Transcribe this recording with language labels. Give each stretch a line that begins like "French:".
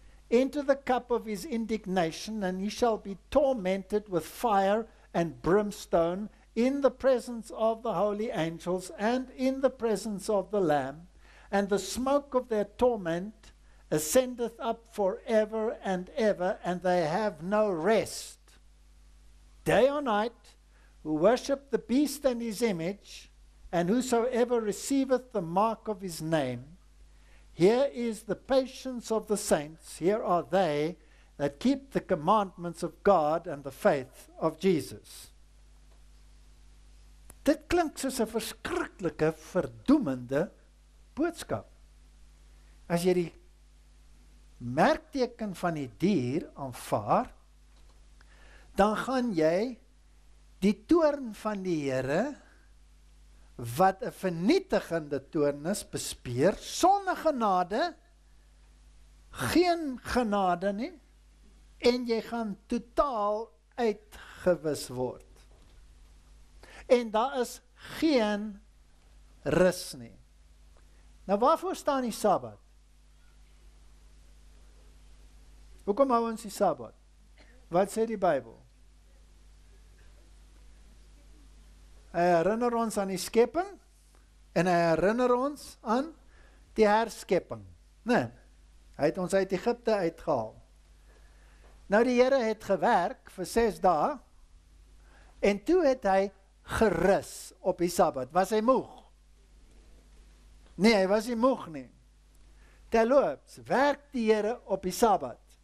English: into the cup of his indignation, and he shall be tormented with fire and brimstone in the presence of the holy angels and in the presence of the Lamb, and the smoke of their torment ascendeth up forever and ever, and they have no rest, day or night, who worship the beast and his image, and whosoever receiveth the mark of his name. Here is the patience of the saints. Here are they that keep the commandments of God and the faith of Jesus.
Afrikaans: Dit klink soos 'n verskriklike, verdoemende boodskap. As jy die merkteken van die dier aanvaar, dan gaan jy die toorn van die Here, wat 'n vernietigende toorn is, bespeer, sonder genade, geen genade nie, en jy gaan totaal uitgewis word. En daar is geen rus nie. Nou waarvoor staan die Sabbat? Hoekom hou ons die Sabbat? Wat sê die Bybel? Hy herinner ons aan die skepping, en hy herinner ons aan die herskepping. Nee, hy het ons uit Egipte uitgehaal. Nou die Here het gewerk vir 6 dae, en toe het hy gerus op die Sabbat. Was hy moeg? Nee, hy was nie moeg nie. Terloops, werk die Here op die Sabbat.